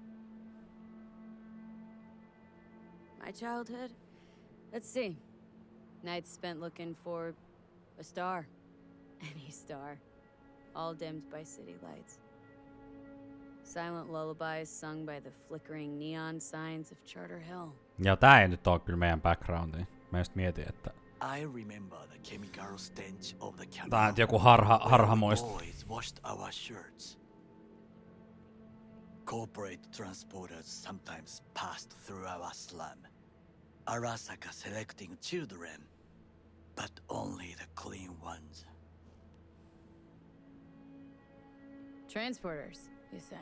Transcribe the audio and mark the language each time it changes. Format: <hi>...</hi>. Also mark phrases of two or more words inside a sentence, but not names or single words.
<en>My childhood? Let's see. Nights spent looking for a star. Any star. All dimmed by city lights. Silent lullabies sung by the flickering neon signs of Charter Hill.</en> <fi>Ja tää ei nyt oo kyllä meidän backgroundiin. Mä just mietin, että</fi> <en>I remember the chemical stench of the canal.</en> <fi>tää on joku harhamuisto.</fi> <en>Boys washed our shirts. Corporate transporters sometimes passed through our slum. Arasaka selecting children, but only the clean ones. Transporters, you say?</en>